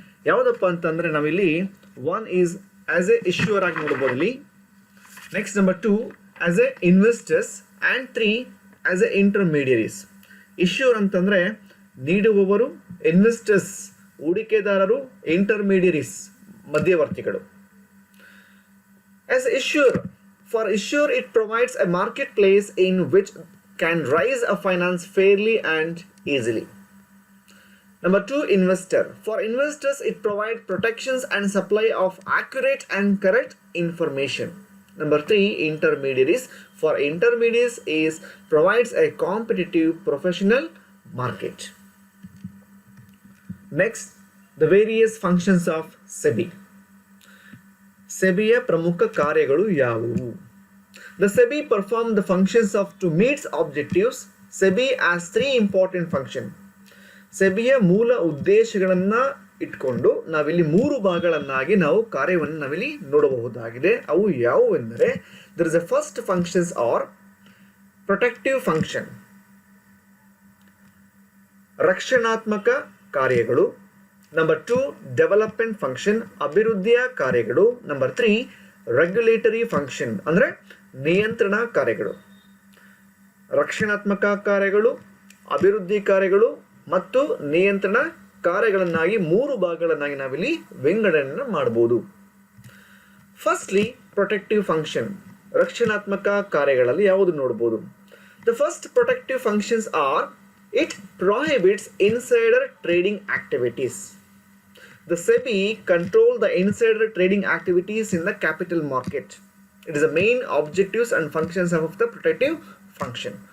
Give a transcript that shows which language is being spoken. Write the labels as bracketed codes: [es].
[kn] ಯಾವುದಪ್ಪ ಅಂತಂದ್ರೆ ನಾವಿಲ್ಲಿ 1 ಈಸ್ ಆಸ್ ಎ ಇಶ್ಯೂರ್ ಆಗಿ ನೋಡಬಹುದು ಇಲ್ಲಿ. [en] Next number 2 as a investors and 3 as a intermediaries. [kn] ಇಶ್ಯೂರ್ ಅಂತಂದ್ರೆ ನೀಡುವವರು, ಇನ್ವೆಸ್ಟರ್ಸ್ ಹೂಡಿಕೆದಾರರು, ಇಂಟರ್ಮೀಡಿಯರೀಸ್ ಮಧ್ಯವರ್ತಿಗಳು. [en] As issuer, for issuer it provides a marketplace in which can raise a finance fairly and easily. Number 2, investor. For investors it provides protections and supply of accurate and correct information. Number 3, intermediaries. For intermediaries is provides a competitive professional market. Next, the various functions of SEBI. [kn] ಸೆಬಿಯ ಪ್ರಮುಖ ಕಾರ್ಯಗಳು ಯಾವುವು? [en] The SEBI perform the functions of to meet objectives. SEBI has 3 important functions. [kn] ಸೆಬಿಯ ಮೂಲ ಉದ್ದೇಶಗಳನ್ನು ಇಟ್ಕೊಂಡು ನಾವಿಲ್ಲಿ 3 ಭಾಗಗಳನ್ನಾಗಿ ನಾವು ಕಾರ್ಯವನ್ನು ನಾವಿಲ್ಲಿ ನೋಡಬಹುದಾಗಿದೆ. ಅವು ಯಾವುವೆಂದರೆ [en] there is a first functions are protective function, [kn] ರಕ್ಷಣಾತ್ಮಕ ಕಾರ್ಯಗಳು. ನಂಬರ್ 2, ಡೆವಲಪ್ಮೆಂಟ್ ಫಂಕ್ಷನ್, ಅಭಿವೃದ್ಧಿಯ ಕಾರ್ಯಗಳು. ನಂಬರ್ 3, ರೆಗ್ಯುಲೇಟರಿ ಫಂಕ್ಷನ್ ಅಂದರೆ ನಿಯಂತ್ರಣ ಕಾರ್ಯಗಳು. ರಕ್ಷಣಾತ್ಮಕ ಕಾರ್ಯಗಳು, ಅಭಿವೃದ್ಧಿ ಕಾರ್ಯಗಳು ಮತ್ತು ನಿಯಂತ್ರಣ ಕಾರ್ಯಗಳನ್ನಾಗಿ 3 ಭಾಗಗಳನ್ನಾಗಿ ನಾವಿಲ್ಲಿ ವಿಂಗಡಣೆ ಮಾಡಬಹುದು. ಫಸ್ಟ್ಲಿ ಪ್ರೊಟೆಕ್ಟಿವ್ ಫಂಕ್ಷನ್, ರಕ್ಷಣಾತ್ಮಕ ಕಾರ್ಯಗಳಲ್ಲಿ ಯಾವುದು ನೋಡಬಹುದು? [en] The first protective functions are it prohibits insider trading activities. The SEBI control the insider trading activities in the capital market. It is the main objectives and functions of the protective function.